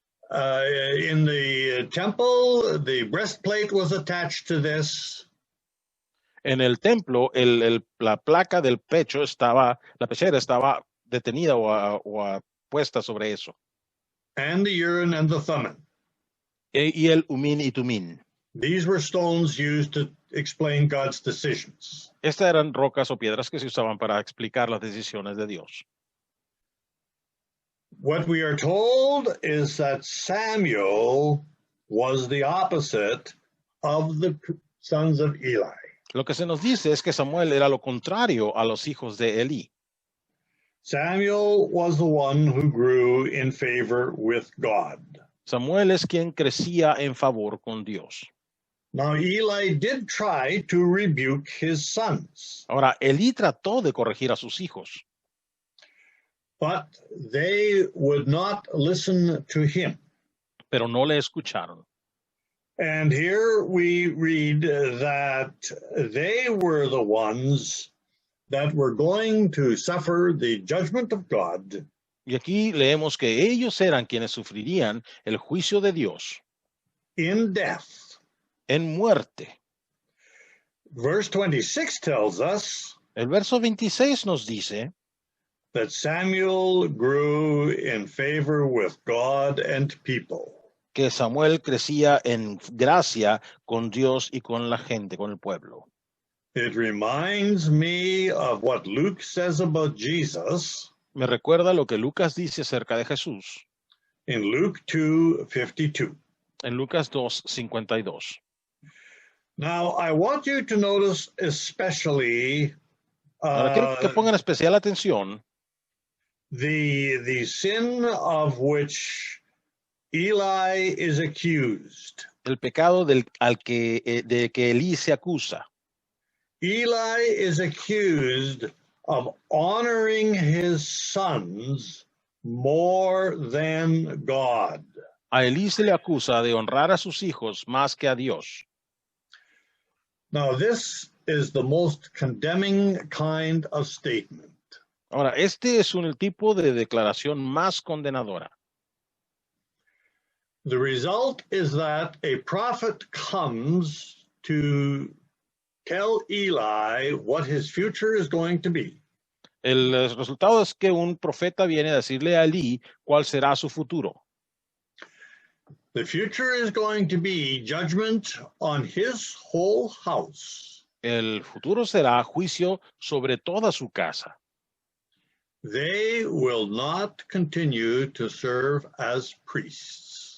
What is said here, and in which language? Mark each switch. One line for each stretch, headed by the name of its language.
English: In the temple, the breastplate was attached to this.
Spanish: En el templo, la placa del pecho estaba, la pechera estaba detenida o puesta sobre eso.
English: And the Urim and the Thummim.
Spanish: Y el Umín y Tumín.
English: These were stones used to explain God's decisions.
Spanish: Estas eran rocas o piedras que se usaban para explicar las decisiones de Dios.
English: What we are told is that Samuel was the opposite of the sons of Eli.
Spanish: Lo que se nos dice es que Samuel era lo contrario a los hijos de Elí.
English: Samuel was the one who grew in favor with God.
Spanish: Samuel es quien crecía en favor con Dios.
English: Now, Eli did try to rebuke his sons,
Spanish: Ahora, Elí trató de corregir a sus hijos,
English: but they would not listen to him.
Spanish: pero no le escucharon.
English: And here we read that they were the ones that were going to suffer the judgment of God
Spanish: Y aquí leemos que ellos eran quienes sufrirían el juicio de Dios
English: in death.
Spanish: en muerte.
English: Verse 26 tells us
Spanish: El verso 26 nos dice
English: that Samuel grew in favor with God and people.
Spanish: que Samuel crecía en gracia con Dios y con la gente, con el pueblo.
English: It reminds me of what Luke says about Jesus
Spanish: Me recuerda lo que Lucas dice acerca de Jesús
English: in Luke 2:52.
Spanish: en Lucas 2:52.
English: Now, I want you to notice especially
Spanish: Ahora quiero que pongan especial atención
English: the sin of which Eli is accused.
Spanish: el pecado de que Elí se acusa.
English: Eli is accused of honoring his sons more than God.
Spanish: A Elí se le acusa de honrar a sus hijos más que a Dios.
English: Now, this is the most condemning kind of statement.
Spanish: Ahora, este es el tipo de declaración más condenadora.
English: The result is that a prophet comes to tell Eli what his future is going to be.
Spanish: El resultado es que un profeta viene a decirle a Elí cuál será su futuro.
English: The future is going to be judgment on his whole house.
Spanish: El futuro será juicio sobre toda su casa.
English: They will not continue to serve as priests.